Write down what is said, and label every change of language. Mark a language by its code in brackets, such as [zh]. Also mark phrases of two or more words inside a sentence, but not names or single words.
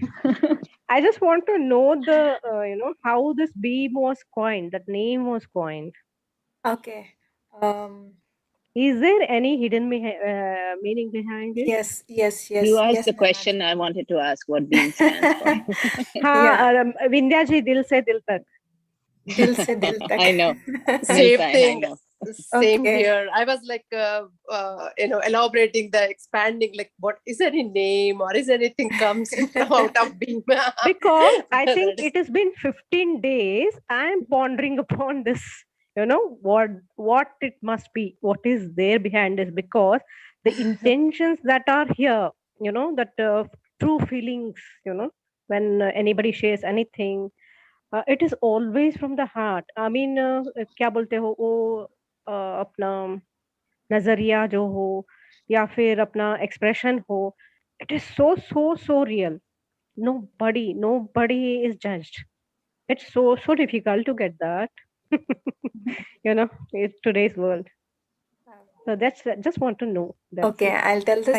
[en] I just want to know the how this beam was coined, that name was coined. Okay. Is there any hidden meaning behind it? Yes, yes, You yes, asked yes, the Nana. question I wanted to ask, what beam stands for. Yeah, Vindhya ji, [hi] दिल से दिल तक. दिल से दिल तक. I know. [en] Same [hi] मिलता है, I [en] thing. know. Same Okay. here. I was like, elaborating the expanding, like, what is there any name or is anything comes out of being? Because I think it has been 15 days. I am pondering upon this. What it must be, what is there behind this, because the intentions that are here, that true feelings, when anybody shares anything, it is always from the heart. I mean, [hi] क्या बोलते हो वो अपना नजरिया जो हो या फिर अपना expression हो, [en] it is so real. Nobody is judged. It's so difficult to get that. It's today's world. So that's just want to know. That's Okay, it. I'll tell the